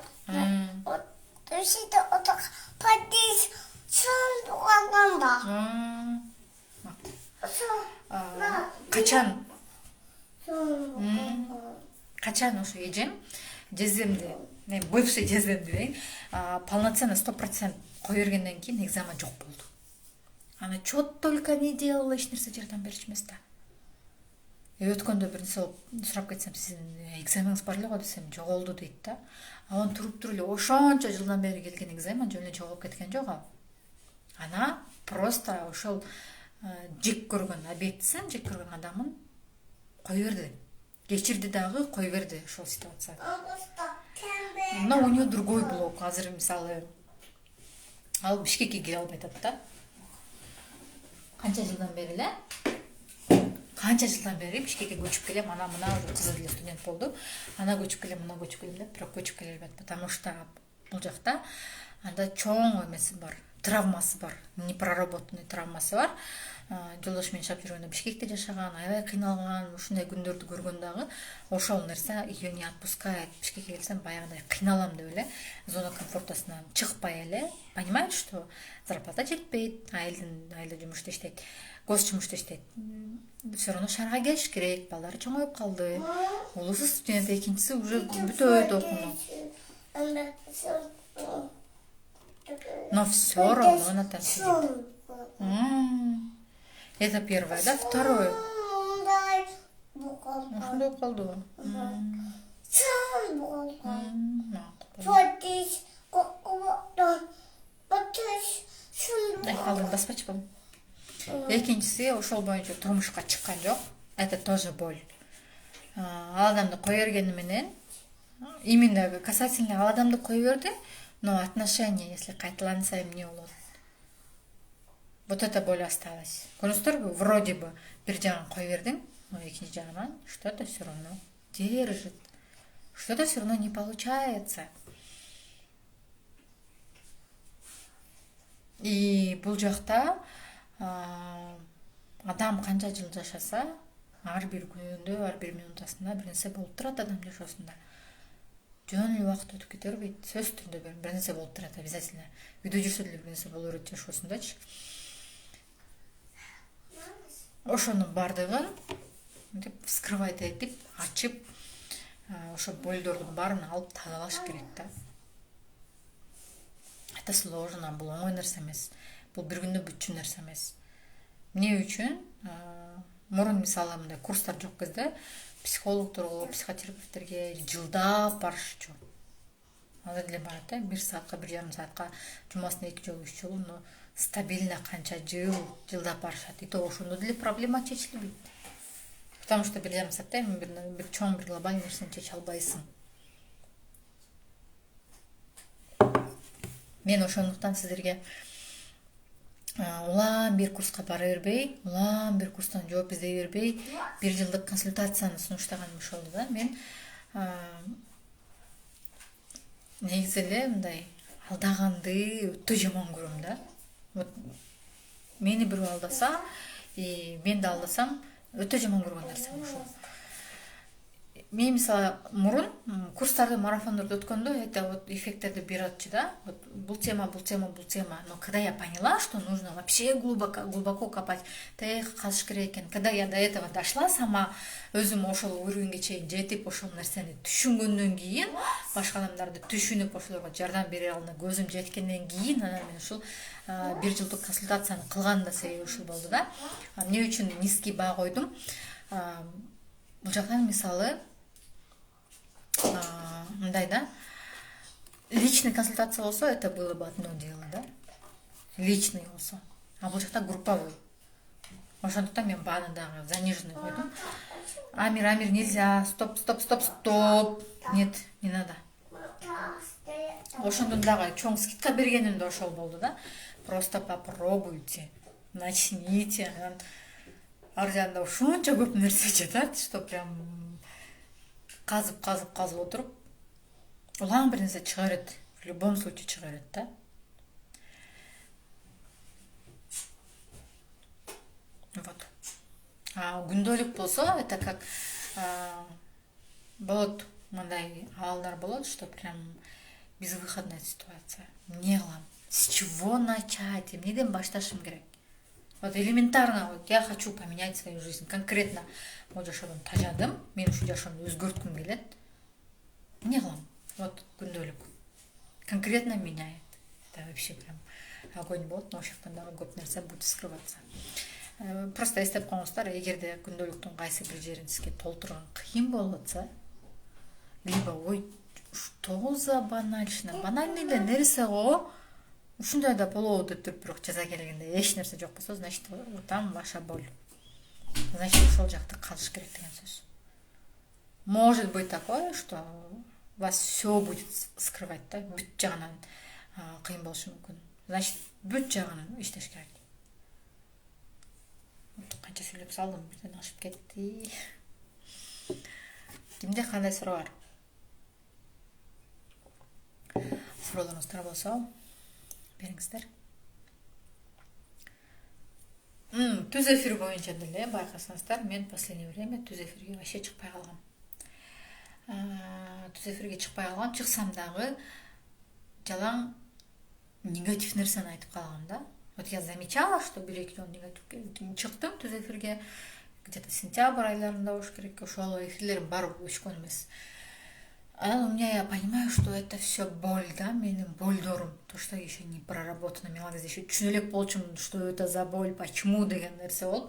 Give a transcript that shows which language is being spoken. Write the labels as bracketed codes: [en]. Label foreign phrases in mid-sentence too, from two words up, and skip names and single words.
[ky] Төшүдө отук падис чоңдуганда. Качан ошо эжем жеземди, бывший жеземди дейин, полноценно 100% кое бергенден кийин экзема жок болду. [ru] Аны чё только не делала, [ky] эч нерсе жардам берчү эмес да. Өткөндө бир нерсе сурап кетсем, сиздин экземаңыз бар эле го десем, жоголду дейт да. Анан туруп эле ошончо жылдан бери келген экзема жөн эле жоголуп кеткен жок. Ана просто ошол жек көргөн объектисин, жек көргөн адамын кое берди. Кечирди дагы, кое берди ошол ситуация. [ru] Но у него другой блок. [ky] Азыр мисалы ал Бишкекке келе албай атат да. Канча жылдан бери Бишкекке көчүп келем, ана мына уже кызы деле студент болду. Ана көчүп келем, мына көчүп келем деп, бирок көчүп келе албайт, [ru] потому что [ky] бул жакта анда чоң эмеси бар, травмасы бар, непроработанный травмасы бар. Жолдош менен шап жүргөндө Бишкекте жашаган, аябай кыйналган, ушундай күндөрдү көргөн дагы ошол нерсе [ru] ее не отпускает. [ky] Бишкекке келсем баягыдай кыйналам деп эле, зона комфортасынан чыкпай эле, [ru] понимает, что [ky] зарплата жетпейт, айылда жумушта иштейт, госжумушта иштейт. [ru] Все равно [ky] шаарга келиш керек, балдары чоңоюп калды. Улусу студент, экинчиси уже бүтөт окууну. [ru] Но все равно она там сидит. Это первое, да? Второе. [ky] Ушундай калды. Айкалдым, баспачы болом. Экинчиси ошол боюнча турмушка чыккан жок. [ru] Это тоже боль. [ky] Ал адамды кое бергени менен, [ru] именно касательно [ky] ал адамды кое берди, [ru] но отношения, если [ky] кайталанса, эмне болот? [ru] Вот эта боль осталась. Көрүңүздөрбү, вроде бы [ky] бир жагын кое бердиң, [ru] но [ky] экинчи жагынан [ru] что-то все равно держит. Что-то все равно не получается. [ky] И бул жакта адам канча жыл жашаса, ар бир күнүндө, ар бир минутасында бир нерсе болуп турат адам жашоосунда. Жөн эле убакыт өтүп кете бербейт. Сөз түрүндө бир нерсе болуп турат обязательно. Үйдө жүрсө деле бир нерсе боло берет жашоосундачы. Ошонун бардыгын деп вскрывать этип, ачып, ошо болдордун баарын алып тазалаш керек да. [ru] Это сложно, [ky] бул оңой нерсе эмес. Бул бир күндө бүтчү нерсе эмес. Эмне үчүн? Мурун мисалы мындай курстар жок кезде психологторго, психотерапевттерге жылдап барышчу. Азыр деле барат да, 1 саатка, 1,5 саатка, жумасына 2 жолу, 3 жолу, [ru] но стабильно [ky] канча жылдап барышат. И то ошондо деле проблема чечилбейт. [ru] Потому что [ky] 1,5 саатта бир чоң бир глобальный нерсени чече албайсың. Мен ошондуктан сиздерге улам бир курска бара бербей, улам бир курстан жооп издей бербей, 1 жылдык консультацияны сунуштаганым ошол да. Мен негизи эле мындай алдаганды өтө жаман көрөм да. Вот мени бирөө алдаса, мен да алдасам, өтө жаман көргөн нерсем ошол. Мен мисалы мурун курстарды, марафондорду өткөндө [ru] это вот [ky] эффекттерди бератчы да. [ru] Вот [ky] бул тема. [ru] Но когда я поняла, что нужно вообще глубоко копать, [ky] казыш керек экен. [ru] Когда я до этого дошла сама, [ky] өзүм ошол уровеньге чейин жетип, ошол нерсени түшүнгөндөн кийин, башка адамдарды түшүнүп, ошолорго жардам бере алына көзүм жеткенден кийин, анан мен ушул 1 жылдык консультацияны кылган да себеби ушул болду да. Эмне үчүн низкий баа койдум? Бул жактан мисалы мындай да, личный консультация болсо, [ru] это было бы одно дело, [ky] да, личный болсо. А бул жакта групповой. Ошондуктан мен бааны дагы заниженный койдум. Амир, [ru] нельзя, стоп. Нет, не надо. [ky] Ошондон дагы чоң скидка бергеним да ошол болду да. [ru] Просто попробуйте, начните. [ky] Ар жагында ошончо көп нерсе жатат, [ru] что прям [ky] казып отуруп, улам бир нерсе чыга берет. [ru] В любом случае [ky] чыга берет да. Вот. А күндөлүк болсо, [ru] это как [ky] болот, мындай абалдар болот, [ru] что прям безвыходная ситуация. [ky] Эмне кылам? [ru] С чего начать? [ky] Эмнеден башташым керек? [ru] Вот элементарно, вот я хочу поменять свою жизнь. [ky] Конкретно, вот жашоодон тажадым, мен ушу жашоону өзгөрткүм келет. Эмне кылам? Вот күндөлүк. [ru] Конкретно меняет. Это вообще прям огонь болот, но [ky] ошол жактан дагы көп нерсе [ru] будет скрываться. [ky] Просто эстеп коюңуздар, эгерде күндөлүктүн кайсы бир жерин сизге толтурган кыйын болуп атса, либо ой, [ru] что за банальный [ky] да нерсе го, ушундай да болобу деп туруп бирок жаза келгенде эч нерсе жок болсо, [ru] значит, там ваша боль. Значит, [ky] ошол жакта калыш керек деген сөз. [ru] Может быть такое, что вас все будет скрывать, [ky] да, бүт жагынан кыйын болушу мүмкүн. Значит, бүт жагын иштеш керек. Канча сүйлөп салдым, бирден ашып кетти. Кимде кандай суроо бар? Суроолоруңуздар болсо бериңиздер. Түз эфир боюнча деле байкасаңыздар, мен [ru] последнее время [ky] түз эфирге вообще чыкпай калгам. Түз эфирге чыкпай калгам, чыксам дагы жалаң негатив нерсени айтып калгам да. [ru] Вот я замечала, что [ky] бир-эки жолу негатив чыктым түз эфирге, где-то сентябрь айларында болуш керек, ошол эфирлерим бар өчкөн эмес. [ru] У меня я понимаю, что это все боль, да, [ky] менин больдорум. [ru] То, что еще не проработано, [ky] мен ал кезде еще түшүнө элек болчумун, [ru] что это за боль, почему [ky] деген нерсе болуп.